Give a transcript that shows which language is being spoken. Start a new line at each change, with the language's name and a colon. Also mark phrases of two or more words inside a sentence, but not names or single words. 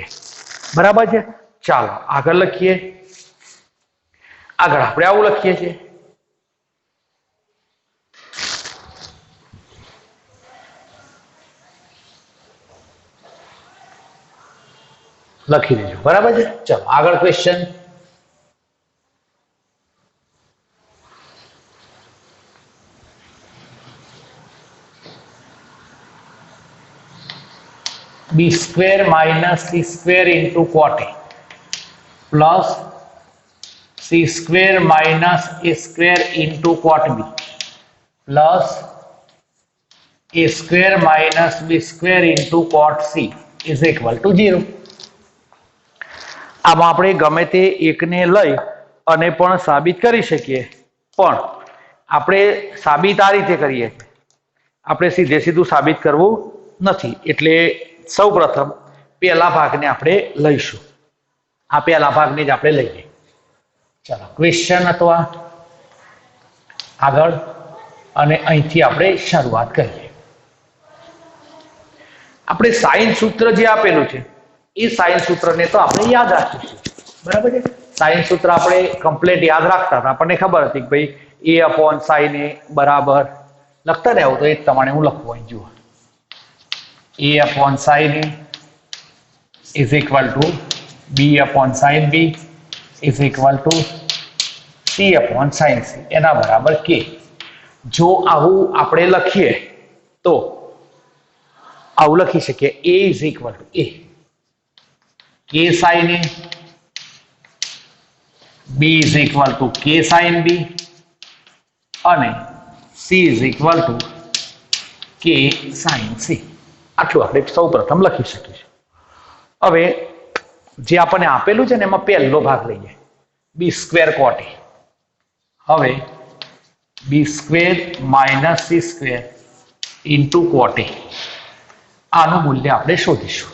Gujarati: બરાબર છે, ચાલો આગળ લખીએ. આગળ આપણે આવું લખીએ છીએ લખી દેજો. બરાબર છે, ચાલો આગળ ક્વેશ્ચન.
English: b square minus c square into cot a plus c square minus a square into cot b plus a square minus b square into cot c is equal to 0.
Gujarati: આમાં આપણે ગમે તે એકને લઈ અને પણ સાબિત કરી શકીએ, પણ આપણે સાબિત આ રીતે કરીએ, આપણે સીધે સીધું સાબિત કરવું નથી. એટલે સૌપ્રથમ પહેલા ભાગને આપણે લઈશું. આ પહેલા ભાગને જ આપણે લઈએ. ચાલો ક્વેશ્ચન હતો આ. આગળ અને અહીંથી આપણે શરૂઆત કરીએ. આપણે સાઇન સૂત્ર જે આપેલું છે એ સાઇન સૂત્રને તો આપણે યાદ રાખીશું. બરાબર છે, સાઇન સૂત્ર આપણે કમ્પ્લીટ યાદ રાખતા હતા. આપણને ખબર હતી કે ભાઈ a/sin a બરાબર લખતા ને આવું તો એ જ પ્રમાણે હું લખવું. અહીં જુઓ
English: a/sin a is equal to b/sin b is equal to c/sin c
Gujarati: એના બરાબર
English: k.
Gujarati: જો આવું આપણે લખીએ તો આવું લખી શકીએ
English: a is equal to a k sin a, b is equal to k sin b અને c is equal to k sin c.
Gujarati: આટલું આપણે સૌપ્રથમ લખી શકીશું. હવે જે આપણને આપેલું છે ને એમાં પહેલો ભાગ લઈએ
English: b square cot a.
Gujarati: હવે
English: b square minus c square into cot a
Gujarati: આનું મૂલ્ય આપણે શોધીશું.